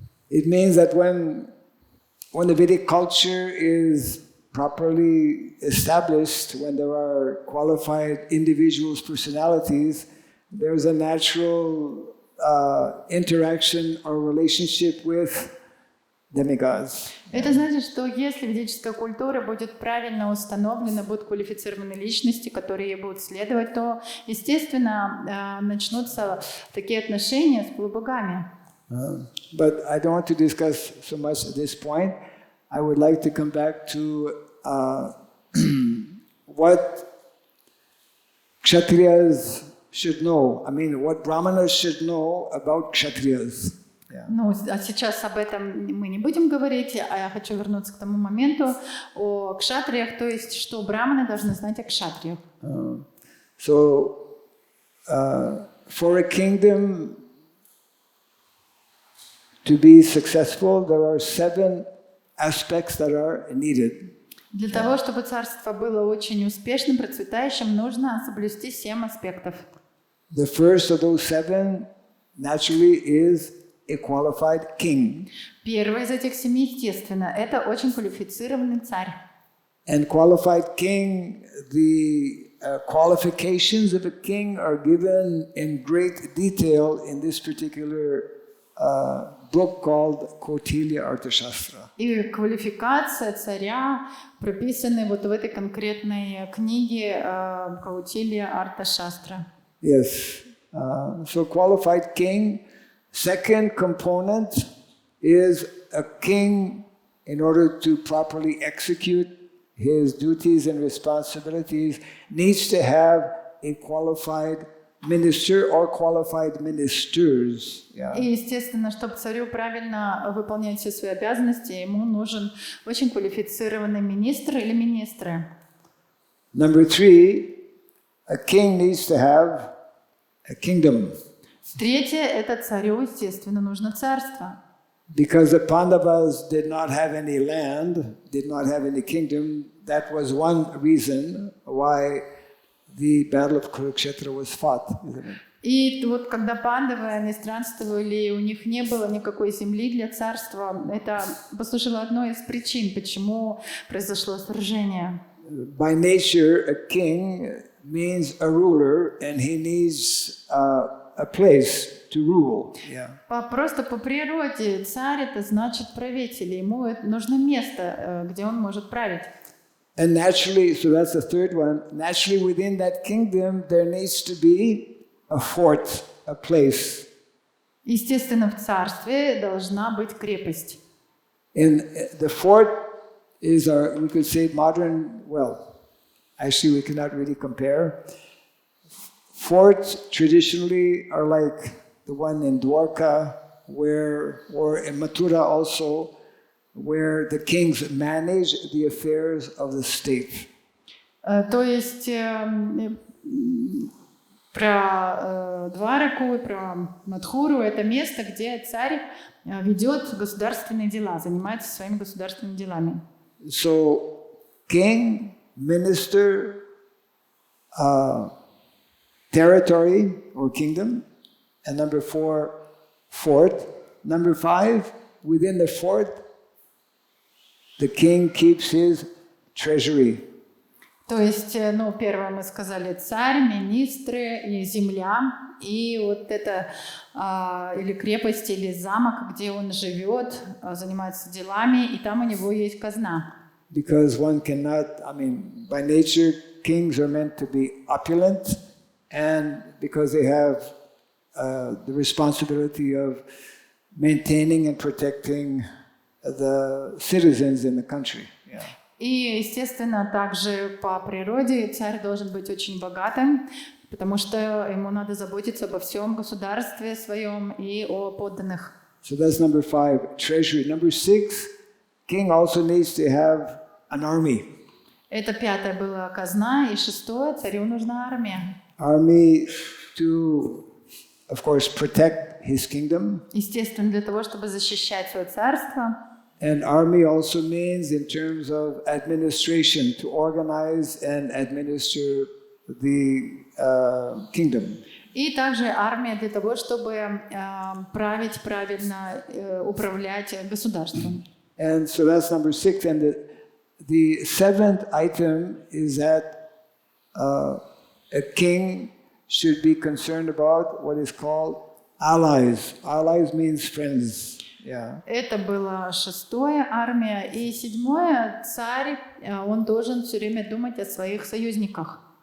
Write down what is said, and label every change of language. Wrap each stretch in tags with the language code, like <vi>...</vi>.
<en>It means that when the Vedic culture is properly established, when there are qualified individuals, personalities, there's a natural interaction or relationship with demigods.</en> <ru>Это значит, что если ведическая культура будет правильно установлена, будут квалифицированы личности, которые ей будут следовать, то, естественно, начнутся такие отношения с полубогами.</ru> <en>But I don't want to discuss so much at this point. I would like to come back to what kshatriyas should know. What brahmanas should know about kshatriyas. Yeah.</en> <ru>Ну, а сейчас об этом мы не будем говорить, а я хочу вернуться к тому моменту о кшатриях, то есть, что браманы должны знать о кшатриях.</ru> <en>So, for a kingdom to be successful, there are 7 aspects that are needed.</en> <ru>Для того, чтобы царство было очень успешным, процветающим, нужно соблюсти 7 аспектов.</ru> <en>The first of those 7, naturally, is a qualified king.</en> <ru>Первый из этих 7, естественно, это очень квалифицированный царь.</ru> <en>And qualified king, the qualifications of a king are given in great detail in this particular book called Kautilya Arthashastra.</en> <ru>И квалификация царя прописаны вот в этой конкретной книге Каутилья Арташастра.</ru> <en>Yes. So qualified king. Second component is a king, in order to properly execute his duties and responsibilities, needs to have a qualified minister or qualified ministers. Yeah.</en> <ru>И, естественно, чтобы царю правильно выполнять все свои обязанности, ему нужен очень квалифицированный министр или министры.</ru> <en>Number 3, a king needs to have a kingdom.</en> <ru>Третье, это царю, естественно, нужно царство.</ru> <en>Because the Pandavas did not have any land, did not have any kingdom, that was one reason why the battle of Kurukshetra was fought.</en> <ru>И вот когда пандавы, они странствовали, у них не было никакой земли для царства, это послужило одной из причин, почему произошло сражение.</ru> <en>By nature, a king means a ruler, and he needs a place to rule. Yeah.</en> <ru>Просто по природе царь это значит правитель, ему нужно место, где он может править.</ru> <en>And naturally, so that's the third one, naturally within that kingdom there needs to be a fort, a place.</en> <ru>Естественно, в царстве должна быть крепость.</ru> <en>And the fort is our, we could say, modern, well, actually we cannot really compare. Forts traditionally are like the one in Dwarka, or in Mathura also, where the kings manage the affairs of the state.</en> <ru>То есть про Двараку и про Мадхуру это место, где царь ведет государственные дела, занимается своими государственными делами.</ru> <en>So, king, minister, territory or kingdom, and number 4, fort. Number 5, within the fort, the king keeps his treasury.</en> <ru>То есть, ну, первое мы сказали царь, министры и земля, и вот это или крепость, или замок, где он живет, занимается делами, и там у него есть казна.</ru> <en>Because one cannot, I mean, by nature, kings are meant to be opulent, and because they have the responsibility of maintaining and protecting the citizens in the country. Yeah.</en> <ru>И, естественно, также по природе царь должен быть очень богатым, потому что ему надо заботиться обо всем государстве своем и о подданных.</ru> <en>So that's number 5, treasury. Number 6, king also needs to have an army.</en> <ru>Это 5 была казна, и 6 царю нужна армия.</ru> <en>Army to, of course, protect his kingdom.</en> <ru>Естественно, для того, чтобы защищать свое царство.</ru> <en>And army also means in terms of administration, to organize and administer the kingdom.</en> <ru>И также армия для того, чтобы править правильно, управлять государством.</ru> <en>And so that's number 6. And the 7th item is that a king should be concerned about what is called allies. Allies means friends. Yeah.</en> <ru>Это было 6 армия. И 7 царь, он должен все время думать о своих союзниках.</ru>